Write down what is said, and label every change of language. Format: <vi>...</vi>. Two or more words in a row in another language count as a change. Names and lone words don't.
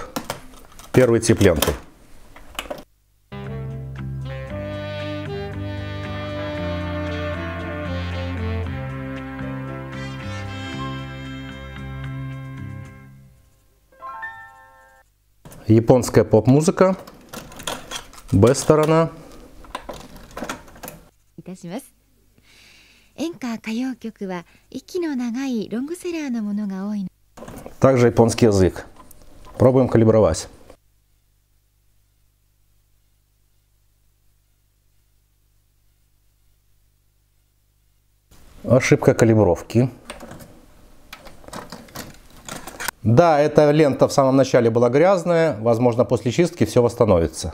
<ru>Первый тип ленты. Японская поп-музыка. Б-сторона.</ru> <ja>演歌歌謡曲は息の長いロングセラーのものが多い。</ja> <ru>Также японский язык. Пробуем калибровать. Ошибка калибровки. Да, эта лента в самом начале была грязная, возможно, после чистки все восстановится.</ru>